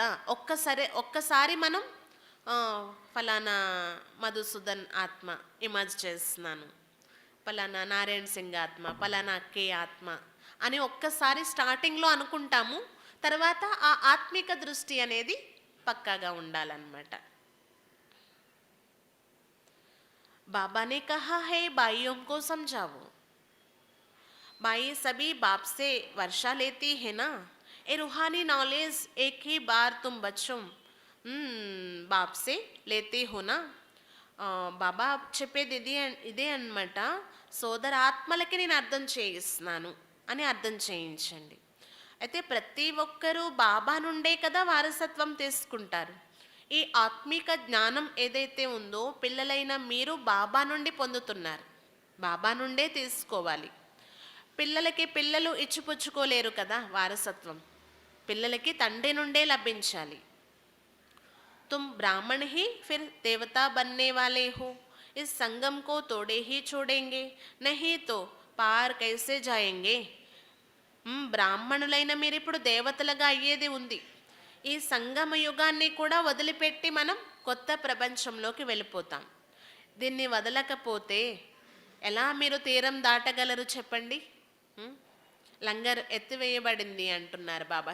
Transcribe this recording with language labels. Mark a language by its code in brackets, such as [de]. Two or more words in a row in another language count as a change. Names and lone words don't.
[te] ఒక్కసారి మనం ఆ, ఫలానా మధుసూదన్ ఆత్మ ఇమేజ్ చేస్తున్నాను, ఫలానా నారాయణ సింగ్ ఆత్మ, ఫలానా కే ఆత్మ అని ఒక్కసారి స్టార్టింగ్లో అనుకుంటాము. తర్వాత ఆ ఆత్మిక దృష్టి అనేది పక్కాగా ఉండాలన్నమాట. [hi] बाबा ने कहा है भाइयों को समझाओ. भाई सभी बाप से वर्षा लेती है ना. ये रूहानी नॉलेज एक ही बार तुम बच्चों बाप से लेते हो ना. [te] బాబా చెప్పేది ఇదే అన్నమాట. సోదర ఆత్మలకి నేను అర్థం చేయిస్తున్నాను అని అర్థం చేయించండి. అయితే ప్రతి ఒక్కరూ బాబా నుండే కదా వారసత్వం తీసుకుంటారు. ఈ ఆత్మిక జ్ఞానం ఏదైతే ఉందో పిల్లలైన మీరు బాబా నుండి పొందుతున్నారు, బాబా నుండే తీసుకోవాలి. పిల్లలు ఇచ్చిపుచ్చుకోలేరు కదా వారసత్వం, పిల్లలకి తండ్రి నుండే లభించాలి. [hi] तुम ब्राह्मण ही फिर देवता बनने वाले हो. इस संगम को तोड़े ही छोड़ेंगे, नहीं तो पार कैसे जाएंगे. [te] బ్రాహ్మణులైన మీరు ఇప్పుడు దేవతలుగా అయ్యేది ఉంది. ఈ సంగమ యుగాన్ని కూడా వదిలిపెట్టి మనం కొత్త ప్రపంచంలోకి వెళ్ళిపోతాం. దీన్ని వదలకపోతే ఎలా మీరు తీరం దాటగలరు చెప్పండి. లంగర్ ఎత్తివేయబడింది అంటున్నారు బాబా.